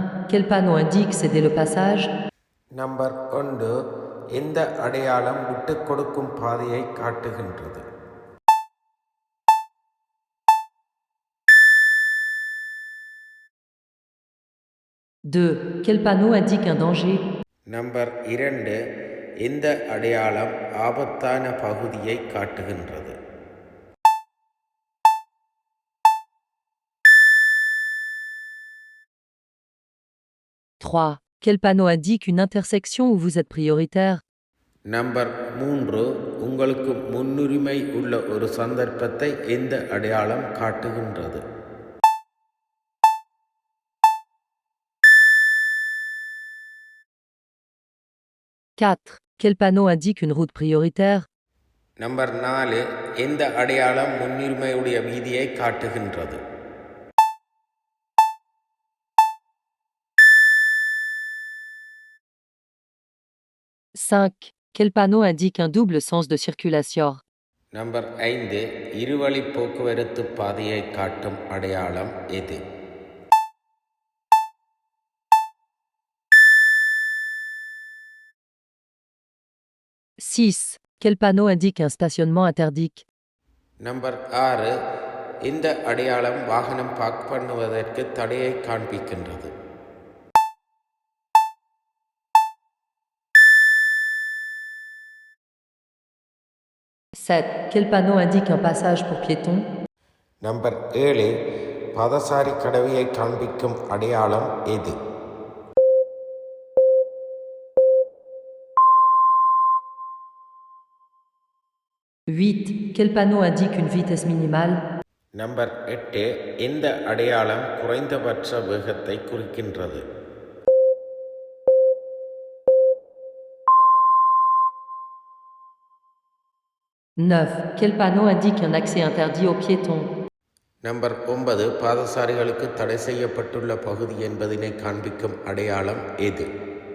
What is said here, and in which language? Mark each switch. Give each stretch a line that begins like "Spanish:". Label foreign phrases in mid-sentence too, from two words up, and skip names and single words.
French: quel panneau indique céder le passage?
Tamil: நம்பர் 1 எந்த அடையாளம் விட்டுக் கொடுக்கும் பாதையை காட்டுகின்றது?
French: Deux, quel panneau indique un danger?
Tamil: நம்பர் 2 எந்த அடையாளம் ஆபத்தான பகுதியை காட்டுகின்றது?
French: Trois, quel panneau indique une intersection où vous êtes prioritaire?
Tamil: நம்பர் 3 உங்களுக்கு முன்னுரிமை உள்ள ஒரு சந்தர்ப்பத்தை எந்த அடையாளம் காட்டுகின்றது?
French: Quatre, quel panneau indique une route prioritaire?
Tamil: நம்பர் 4 எந்த அடையாளம் முன்னுரிமையுடைய வீதியை காட்டுகின்றது?
French: Cinq, quel panneau indique un double sens de circulation?
Tamil: நம்பர் 5 இருவழி போக்குவரத்து பாதையை காட்டும் அடையாளம் எது?
French: Six, quel panneau indique un stationnement interdit?
Tamil: நம்பர் 6 இந்த அடையாளம் வாகனம் பார்க் பண்ணுவதற்கு தடையை காண்பிக்கின்றது?
French: Sept, quel panneau indique un passage pour piétons?
Tamil: நம்பர் 7 பாதசாரி கடவையை காண்பிக்கும் அடையாளம் எது?
French: Huit, quel panneau indique une vitesse minimale?
Tamil: நம்பர் 8 இந்த அடையாளம் குறைந்தபட்ச வேகத்தை குறிக்கின்றது?
French: Neuf, quel panneau indique un accès interdit aux piétons?
Tamil: நம்பர் 9 பாதசாரிகளுக்கு தடை செய்யப்பட்டுள்ள பகுதி என்பதனை காண்பிக்கும் அடையாளம் எது?